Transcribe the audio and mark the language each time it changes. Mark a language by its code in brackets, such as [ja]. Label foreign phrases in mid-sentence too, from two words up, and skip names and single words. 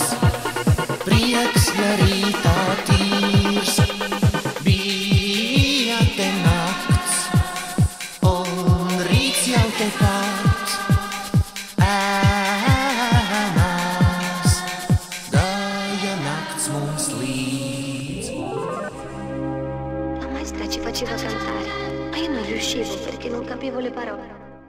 [lv] Prieks, ja rītā tīrs, bija te nakts, un rīts jau te pat. Ēnās gāja nakts mums līdz. [it] La maestra ci faceva saltare, ma io non riuscivo perché non capivo le parole.